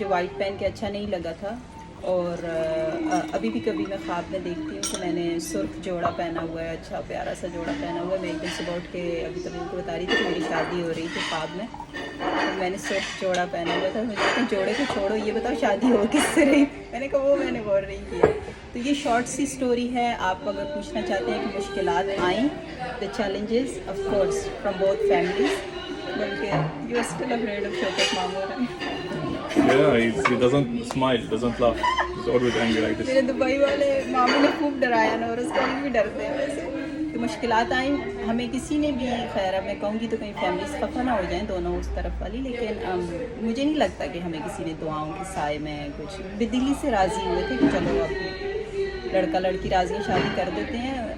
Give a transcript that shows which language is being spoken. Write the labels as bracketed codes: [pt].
[ur] مجھے وائٹ پہن کے اچھا نہیں لگا تھا. اور ابھی بھی کبھی میں خواب میں دیکھتی ہوں کہ میں نے سرخ جوڑا پہنا ہوا ہے, اچھا پیارا سا جوڑا پہنا ہوا ہے. میں ایک دن صبح اٹھ کے ابھی تک ان کو بتا رہی تھی کہ میری شادی ہو رہی تھی خواب میں, اور میں نے سرخ جوڑا پہنا ہوا تھا. مجھے کہا جوڑے کو چھوڑو, یہ بتاؤ شادی ہو کس سے رہی. میں نے کہا وہ میں نے غور نہیں کیا. تو یہ شارٹ سی سٹوری ہے. آپ اگر پوچھنا چاہتے ہیں کہ مشکلات آئیں, [en] the challenges of course from both families, [ur] بلکہ [en] you are still afraid of Shaukat Mamoor. Yeah, he doesn't smile, doesn't laugh. He's always angry like this. [ur] میرے دبئی والے ماموں نے خوب ڈرایا نا, اور اس کا بھی ڈرتے ہیں ویسے. تو مشکلات آئیں ہمیں کسی نے بھی, خیر اب میں کہوں گی تو کہیں فیملیز خفا نہ ہو جائیں دونوں اس طرف والی, لیکن مجھے نہیں لگتا کہ ہمیں کسی نے دعاؤں کے سائے میں کچھ بدلی سے راضی ہوئے تھے کہ چلو اب لڑکا لڑکی راضی شادی کر دیتے ہیں.